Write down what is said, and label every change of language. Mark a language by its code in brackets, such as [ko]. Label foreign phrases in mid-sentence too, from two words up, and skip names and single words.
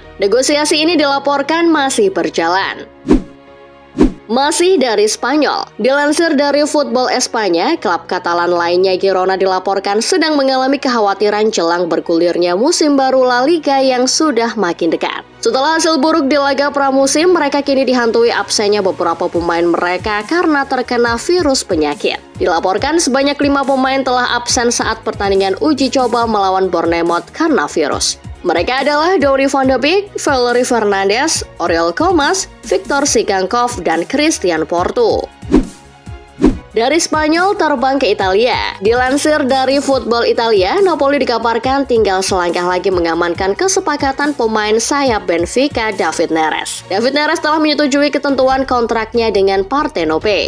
[id] Negosiasi ini dilaporkan masih berjalan. Masih dari Spanyol, dilansir dari Football Espanya, klub Katalan lainnya Girona dilaporkan sedang mengalami kekhawatiran jelang bergulirnya musim baru La Liga yang sudah makin dekat. Setelah hasil buruk di laga pramusim, mereka kini dihantui absennya beberapa pemain mereka karena terkena virus penyakit. Dilaporkan sebanyak 5 pemain telah absen saat pertandingan uji coba melawan Bournemouth karena virus. Mereka adalah Donny van de Beek, Valery Fernandes, Oriol Comas, Victor Sigankov, dan Christian Porto. Dari Spanyol terbang ke Italia. Dilansir dari Football Italia, Napoli dikabarkan tinggal selangkah lagi mengamankan kesepakatan pemain sayap Benfica David Neres. David Neres telah menyetujui ketentuan kontraknya dengan Partenope.